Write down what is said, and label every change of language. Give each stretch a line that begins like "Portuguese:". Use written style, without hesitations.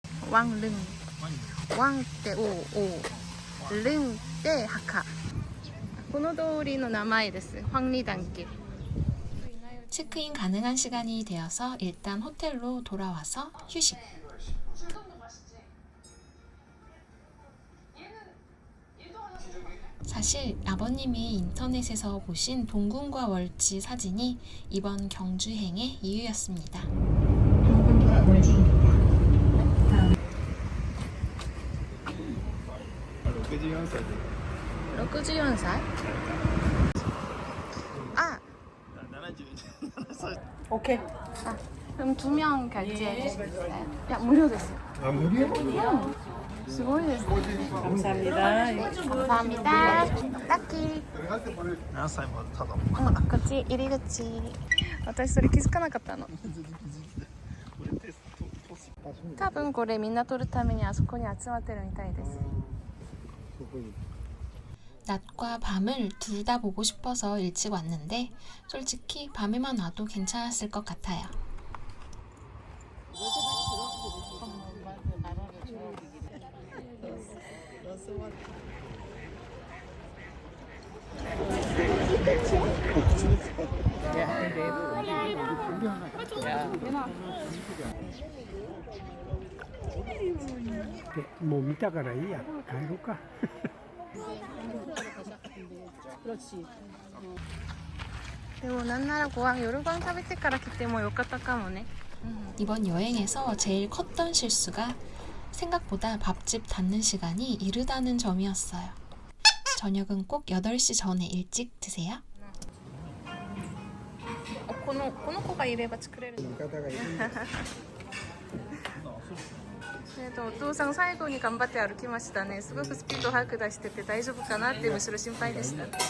Japanese: ワンルン。ワンってお、ルンって墓。この通りの名前です。황리단길.
Korean: 체크인 가능한 시간이 되어서 일단 호텔로 돌아와서 휴식. 사실 아버님이 인터넷에서 보신 동궁과 월지 사진이 이번 경주행의 이유였습니다.
Japanese: 64歳? 아! オッケー.
Korean: 아, 그럼 2명 결제해 주시겠어요? 야, 무료됐어요. 아, 무료? 수고했어요. 감사합니다. 감사합니다. 딱히.
Japanese: 何歳までただこっち入り口。私それ気づかなかったの。多分これみんな撮るためにあそこに集まってるみたいです。
Korean: 낮과 밤을 둘 다 보고 싶어서 일찍 왔는데 솔직히 밤에만 와도 괜찮았을 것 같아요.
Japanese: もう見たからいいや、帰ろうか。
Korean: 그렇지.
Japanese: でもなんならご飯夜ご飯食べてから来てもよかったかもね.
Korean: 이번 여행에서 제일 컸던 실수가 생각보다 밥집 닫는 시간이 이르다는 점이었어요. 저녁은 꼭 8시 전에 일찍 드세요.
Japanese: この子がいれば作れる。お父さん最後に頑張って歩きましたね。すごくスピード速く出してて大丈夫かなってむしろ心配でした。